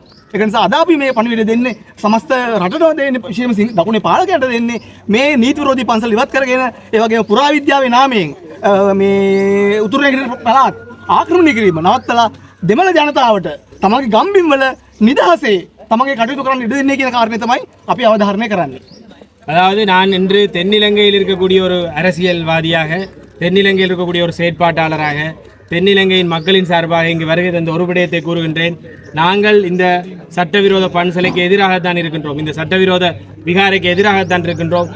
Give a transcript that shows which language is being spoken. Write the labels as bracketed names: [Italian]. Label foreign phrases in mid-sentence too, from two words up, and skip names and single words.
[Sinhala] ඒක නිසා අද අපි මේ පණිවිඩය දෙන්නේ සමස්ත රටටම දෙන්නේ, විශේෂයෙන්ම දකුණේ පාලකයන්ට දෙන්නේ මේ නීති විරෝධී පන්සල ඉවත් කරගෙන ඒ වගේම පුරාවිද්‍යාවේ නාමයෙන් මේ උතුරු නැගෙනහිර පළාත් ආක්‍රමණය කිරීම නවත්තලා දෙමළ ජනතාවට තමන්ගේ ගම්බිම් වල නිදහසේ තමන්ගේ කටයුතු කරන්න ඉඩ දෙන්නේ කියන කාරණේ තමයි අපි අවධාරණය කරන්නේ. [Tamil] அதாவது நான் இன்று தென்னிலங்கையில் இருக்கக்கூடிய ஒரு அரசியல்வாதியாக, தென்னிலங்கையில் இருக்கக்கூடிய ஒரு செயற்பாட்டாளராக, தென்னிலங்கையின் மக்களின் சார்பாக இங்கு வருகை தந்த ஒரு விடயத்தை கூறுகின்றேன். நாங்கள் இந்த சட்டவிரோத பன்சலைக்கு எதிராகத்தான் இருக்கின்றோம், இந்த சட்டவிரோத விகாரைக்கு எதிராகத்தான் இருக்கின்றோம்.